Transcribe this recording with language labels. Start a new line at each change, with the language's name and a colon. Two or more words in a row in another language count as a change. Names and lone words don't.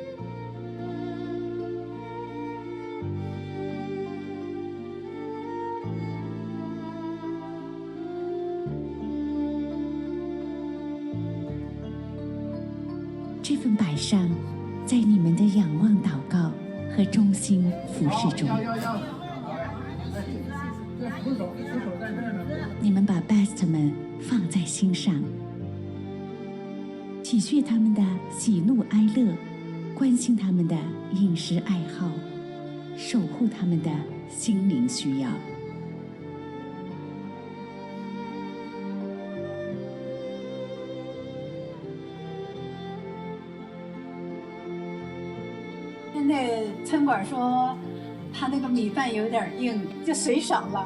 Chinese: 這份擺上，在你們的仰望、禱告和忠心服侍中，你們把 best 們放在心上，體恤他們的喜怒哀樂，關心他們的飲食愛好，守護他們的心靈需要。现在餐馆说他那个米饭有点硬，就水少了。